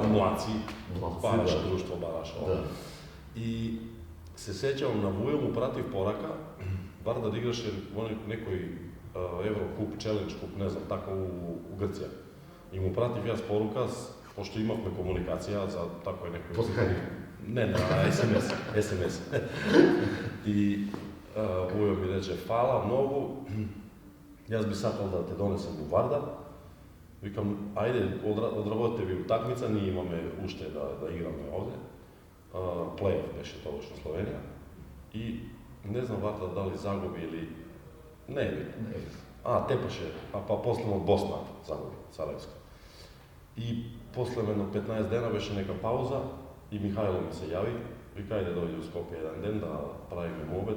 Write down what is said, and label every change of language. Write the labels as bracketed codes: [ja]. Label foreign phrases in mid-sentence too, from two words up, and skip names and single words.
[mk] Млаци, бараш друштво, бараш ова. И се сеќавам на Вујо, му пратив порака, Вардар играше во некој Еврокуп, Челендж куп, не знам, така у Грција. И му пратив јас порука, пошто имавме комуникација за такој некој... По Skype? Не, SMS. И Vujo mi reče, fala mnogo, jaz bi sakal da te donesem u Vardar. Викам, ајде, одработите ви утакмица, ние имаме уште да играме овде. Плей-оф беше тогаш на Словенија. И не знам Вардар дали загуби или... Не е битно. Тепаше, па после од Босна загуби, Сарајевска. И после едно 15 дена беше нека пауза и Михајло ми се јави, вика, ајде дојде у Скопје еден ден да правиме мобет.